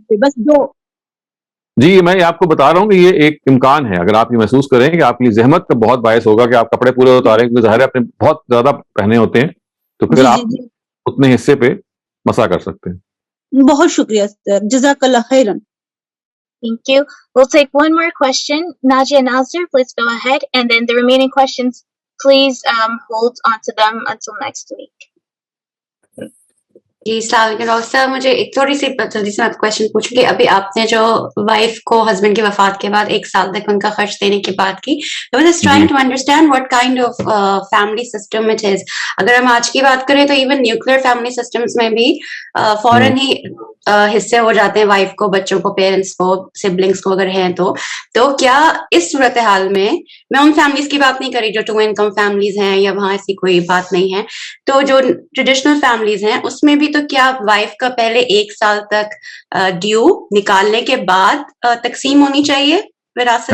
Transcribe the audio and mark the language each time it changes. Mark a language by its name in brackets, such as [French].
[Urdu] بس دو. جی, میں آپ کو بتا رہا ہوں کہ یہ ایک امکان ہے. اگر آپ یہ محسوس کریں کہ آپ کے لیے زحمت کا بہت باعث ہوگا کہ آپ کپڑے پورے اتاریں, کیونکہ ظاہر ہے اپنے بہت زیادہ پہنے ہوتے ہیں, تو پھر آپ اتنے حصے پہ مسح کر سکتے ہیں. بہت شکریہ سر, جزاک اللہ خیرن. [English] Thank you. We'll take one more question. Najia Nazir, please go ahead. And then the remaining questions, please hold on to them until next week. [Urdu] جی السلام علیکم ڈاکٹر صاحب, مجھے ایک تھوڑی سی جلدی سے کوشچن پوچھوں گی. ابھی آپ نے جو وائف کو ہسبینڈ کی وفات کے بعد 1 سال تک ان کا خرچ دینے کی بات کی, [English] I was just trying to understand what kind of family system it is. [Urdu] اگر ہم آج کی بات کریں تو ایون نیوکلیر فیملی سسٹمس میں بھی فوراً ہی حصے ہو جاتے ہیں وائف کو, بچوں کو, پیرنٹس کو, سبلنگس کو اگر ہیں تو کیا اس صورتحال میں ان فیملیز کی بات نہیں کری جو 2 انکم فیملیز ہیں یا وہاں ایسی کوئی بات نہیں ہے, تو جو ٹریڈیشنل فیملیز ہیں اس میں بھی تو کیا وائف کا پہلے 1 سال تک ڈیو نکالنے کے بعد تقسیم ہونی چاہیے وراثت؟